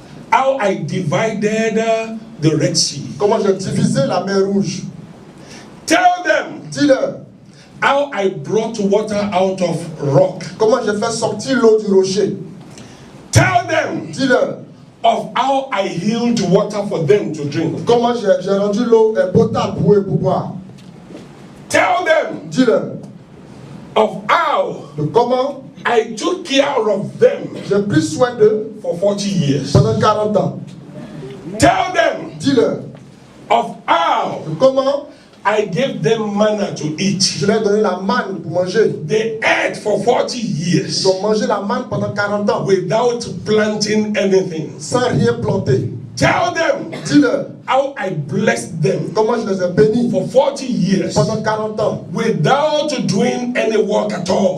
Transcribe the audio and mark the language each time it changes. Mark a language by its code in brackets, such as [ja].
[en] how I divided the Red Sea. [fr] comment j'ai divisé la mer Rouge. [en] Tell them [fr] Dis-leur [en] how I brought water out of rock. [fr] comment j'ai fait sortir l'eau du rocher. [en] Tell them [fr] Dis-leur [en] of how I healed water for them to drink. [fr] comment j'ai rendu l'eau potable pour eux pour boire. [en] Tell them [fr] Dis-leur [en] of how [fr] de comment [en] I took care of them [fr] j'ai pris soin d'eux [en] for 40 years. [fr] pendant 40 ans. [en] Tell them [fr] Dis-leur [en] of how [fr] de comment [en] I gave them manna to eat. [fr] je leur ai donné la manne pour manger. [en] They ate for 40 [fr] Ils [en] years [fr] ont mangé la manne pendant 40 ans [en] without planting anything. [fr] sans rien planter. [en] Tell them [fr] Dis-leur [en] how I blessed them [fr] comment je les ai bénis [en] for 40 years [fr] pendant 40 ans [en] without doing any work at all.